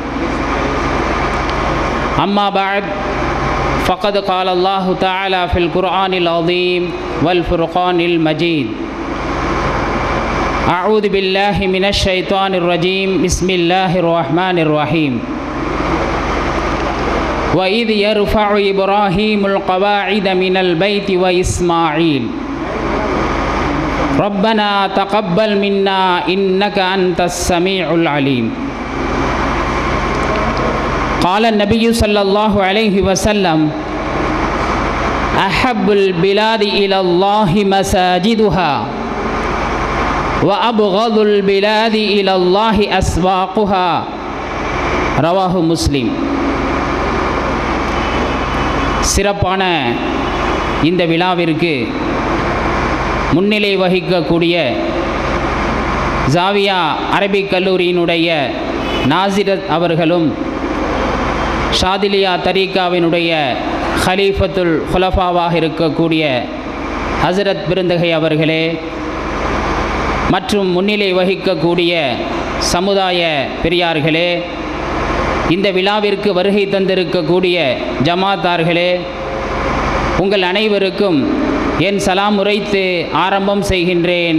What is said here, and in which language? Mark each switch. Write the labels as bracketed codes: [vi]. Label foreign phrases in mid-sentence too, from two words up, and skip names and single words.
[ar] أما بعد فقد قال الله تعالى في القرآن العظيم والفرقان المجيد. أعوذ بالله من الشيطان الرجيم. بسم الله الرحمن الرحيم. وَإِذْ يَرْفَعُ إِبْرَاهِيمُ الْقَوَاعِدَ مِنَ الْبَيْتِ وَإِسْمَاعِيلُ رَبَّنَا تَقَبَّلْ مِنَّا إِنَّكَ أَنْتَ السَّمِيعُ الْعَلِيمُ. قال النبي صلى الله عليه وسلم أحب البلاد إلى الله مساجدها وأبغض البلاد إلى الله أسواقها. رواه مسلم. [ta] சிறப்பான இந்த விழாவிற்கு முன்னிலை வகிக்கக்கூடிய ஜாவியா அரபிக் கல்லூரியினுடைய நாசிரத் அவர்களும் ஷாதிலியா தரீகாவினுடைய [ar] خليفة الخلفاء [ta] இருக்கக்கூடிய ஹசரத் பிருந்தகை அவர்களே மற்றும் முன்னிலை வகிக்கக்கூடிய சமுதாய பெரியார்களே, இந்த விழாவிற்கு வருகை தந்திருக்கக்கூடிய ஜமாத்தார்களே, உங்கள் அனைவருக்கும் என் சலாம் உரைத்து ஆரம்பம் செய்கின்றேன்.